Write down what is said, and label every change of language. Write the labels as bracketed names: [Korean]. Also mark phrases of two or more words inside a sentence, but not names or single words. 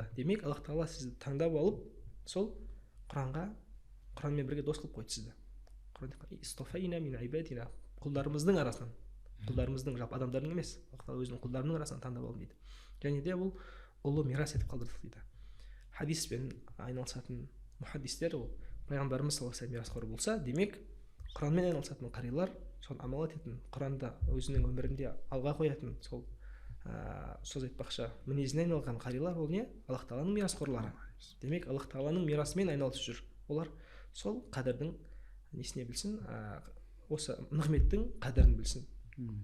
[Kazakh] Демек, Аллах тағала сізді таңдап алып, сол Құранмен бірге дос қылып қойды сізді. [Arabic] اصطفينا من عبادنا, [Kazakh] құлдарымыздың арасынан, құлдарымыздың жалпы адамдардың емес, Аллах тағала өзінің құлдарының арасынан таңдап алды дейді. Және де бұл ұлы мирас етіп қалдырдық дейді. Хадиспен айналысатын мұхаддистер, ол пайғамбарымыз [Arabic] صلى الله عليه وسلم [Kazakh] мирасқор болса, демек Құранмен айналысатын қарилар, соны амал ететін, Құранда өзінің өмірінде алға қоятын, сол сөз айтпақшы мінезіне айналған қарилар, ол не? Аллах тағаланың мирасқорлары. Демек, Аллах тағаланың мирасымен айналысып жүр. Олар сол қадірдің несіне білсін, осы нығметтің қадірін білсін.